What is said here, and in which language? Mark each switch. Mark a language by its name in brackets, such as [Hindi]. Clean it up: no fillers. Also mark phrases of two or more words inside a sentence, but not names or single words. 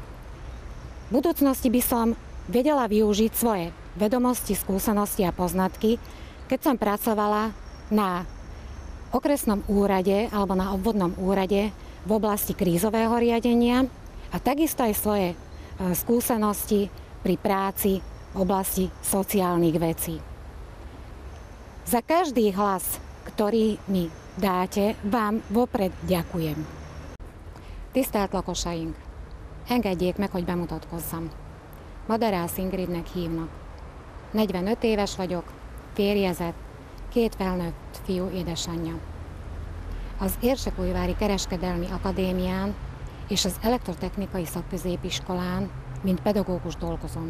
[Slovak] V budúcnosti by som vedela využiť svoje vedomosti, skúsenosti a poznatky, keď som pracovala na okresnom úrade alebo na obvodnom úrade v oblasti krízového riadenia a takisto aj svoje skúsenosti pri práci v oblasti sociálnych vecí. Za každý hlas, ktorý mi dáte, vám vopred ďakujem. [Hungarian] Tisztelt lakosaink! Engedjék meg, hogy bemutatkozzam. Madarász Ingridnek hívnak. 45 éves vagyok, férjezett, 2 felnőtt fiú édesanyja. Az Érsekújvári Kereskedelmi Akadémián és az Elektrotechnikai Szakközépiskolán, mint pedagógus dolgozom.